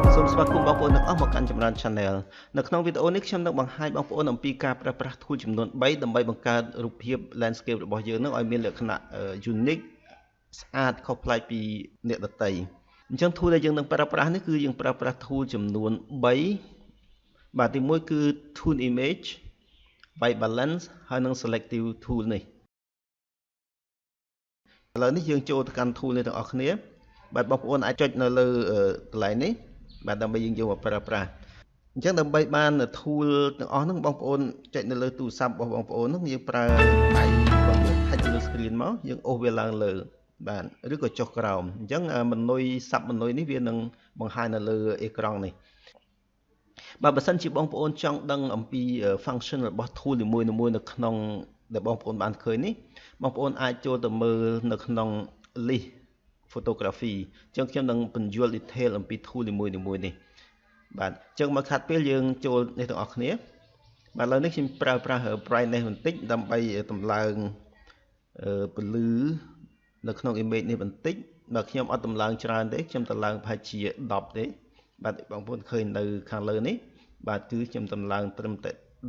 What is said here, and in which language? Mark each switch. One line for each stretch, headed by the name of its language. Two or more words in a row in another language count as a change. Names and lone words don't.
Khmer: ស្វាគមន៍បងប្អូនទាំងអស់មកកាន់ចម្រើន Channel នៅក្នុងវីដេអូនេះខ្ញុំនឹងបង្ហាញបងប្អូនអំពីការប្រើប្រាស់ tool ចំនួន3ដើម្បីបង្កើតរូបភាព landscape របស់យើងនឹងឲ្យមានលក្ខណៈ unique ស្អាតខុសប្លែកពីអ្នកដទៃអញ្ចឹង tool ដែលយើងនឹងប្រើប្រាស់នេះគឺយើងប្រើប្រាស់ tool ចំនួន3បាទទី1គឺ
English: tool image white balance
Khmer: ហើយនិង
English: selective tool
Khmer: នេះ ឥឡូវនេះយើងចូលទៅកាន់ tool នេះទាំងអស់គ្នាបាទបងប្អូនអាចចុចនៅលើកន្លែងនេះបាទដើម្បីយើងយកមកប្រើប្រាស់អញ្ចឹងដើម្បីបាន tool ទាំងអស់ហ្នឹងបងប្អូនចុចនៅលើទូរស័ព្ទរបស់បងប្អូនហ្នឹងយើងប្រើ ដៃបងប្អូនថែលើ screen មកយើងអូសវាឡើងលើបាទឬក៏ចុះក្រោមអញ្ចឹងមនុយស័ព្ទមនុយនេះវានឹងបង្ហាញនៅលើអេក្រង់ នេះបាទបើសិនជាបងប្អូនចង់ដឹងអំពី function របស់ tool នីមួយៗនៅក្នុងដែលបងប្អូនបានឃើញនេះបងប្អូនអាចចូល ទៅមើលនៅក្នុង
English: list photography
Khmer: អញ្ចឹងខ្ញុំនឹងបញ្យល់ detail អំពី tool នីមួយៗនេះបាទអញ្ចឹងមកខាត់ពេលយើងចូលនេះទាំងអស់គ្នាបាទឥឡូវនេះខ្ញុំប្រើប្រាស់ brightness បន្តិចដើម្បីតម្លើងពន្លឺនៅក្នុង image នេះបន្តិចបាទខ្ញុំអត់តម្លើងច្រើនទេខ្ញុំតម្លើងប្រហែលជា10ទេបាទបងប្អូនឃើញនៅខាងលើនេះបាទគឺខ្ញុំតម្លើងត្រឹមតែ